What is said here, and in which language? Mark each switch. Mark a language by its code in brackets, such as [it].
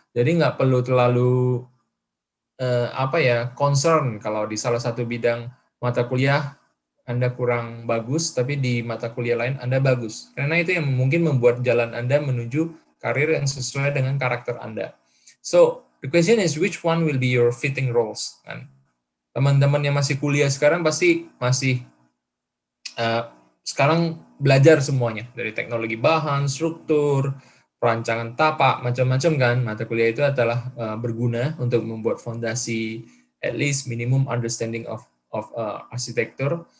[id] Jadi nggak perlu terlalu concern kalau di salah satu bidang mata kuliah Anda kurang bagus, tapi di mata kuliah lain Anda bagus. Karena itu yang mungkin membuat jalan Anda menuju karir yang sesuai dengan karakter Anda. [en] So, the question is which one will be your fitting roles? [id] Kan? Teman-teman yang masih kuliah sekarang pasti masih sekarang belajar semuanya. Dari teknologi bahan, struktur, perancangan tapak, macam-macam kan. Mata kuliah itu adalah berguna untuk membuat fondasi, [en] at least minimum understanding of arsitektur.